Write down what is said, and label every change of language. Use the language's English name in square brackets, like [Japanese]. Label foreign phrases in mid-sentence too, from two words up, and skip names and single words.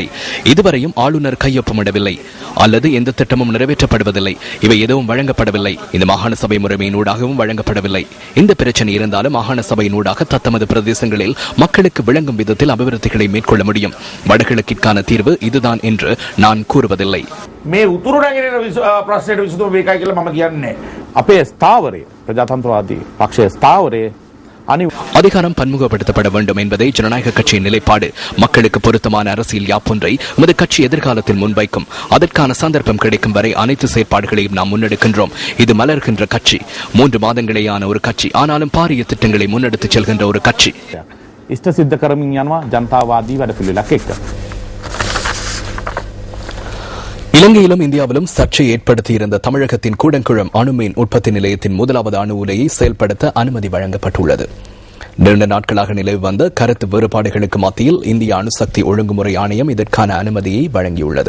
[Tamil] இதுவரையும் ஆளுநர் கையொப்பமிடவில்லை அல்லது எந்த திட்டமும் நிறைவேற்றப்படுவதில்லை. இவை எதுவும் வழங்கப்படவில்லை. இந்த மாகாண சபை முறைமையினூடாகவும் வழங்கப்படவில்லை. இந்த பிரச்சனை இருந்தாலும் மாகாண சபையினூடாக தத்தமது பிரதேசங்களில் மக்களுக்கு விளங்கும் விதத்தில் அபிவிருத்திகளை மேற்கொள்ள முடியும். வடகிழக்கிற்கான தீர்வு இதுதான் என்று நான் கூறுவதில்லை. [Sinhala] මේ උතුරු නැගෙනහිර ප්‍රශ්නයට විසඳුම මේකයි කියලා මම කියන්නේ. අපේ ස්ථාවරය ප්‍රජාතන්ත්‍රවාදී පක්ෂයේ ස්ථාවරය [Tamil] அதிகாரம் பன்முகப்படுத்தப்பட வேண்டும் என்பதே ஜனநாயக கட்சியின் நிலைப்பாடு. மக்களுக்கு பொருத்தமான அரசியல் யாப்பொன்றை நமது கட்சி எதிர்காலத்தில் முன்வைக்கும். அதற்கான சந்தர்ப்பம் கிடைக்கும் வரை அனைத்து செயற்பாடுகளையும் நாம் முன்னெடுக்கின்றோம். இது மலர்கின்ற கட்சி, 3 மாதங்களேயான ஒரு கட்சி, ஆனாலும் பாரிய திட்டங்களை முன்னெடுத்துச் செல்கின்ற ஒரு கட்சி. [Sinhala] ඉෂ්ට සිද්ධ කරමින් යනවා ජනතාවාදී වැඩපිළිවෙලක් එක්ක. [Tamil] இலங்கையிலும் இந்தியாவிலும் சர்ச்சை ஏற்படுத்தியிருந்த தமிழகத்தின் கூடங்குளம் அணுமின் உற்பத்தி நிலையத்தின் முதலாவது அணு உலையை செயல்படுத்த அனுமதி வழங்கப்பட்டுள்ளது. நீண்ட நாட்களாக நிலவி வந்த கருத்து வேறுபாடுகளுக்கு மத்தியில் இந்திய அணுசக்தி ஒழுங்குமுறை ஆணையம் இதற்கான அனுமதியை வழங்கியுள்ளது.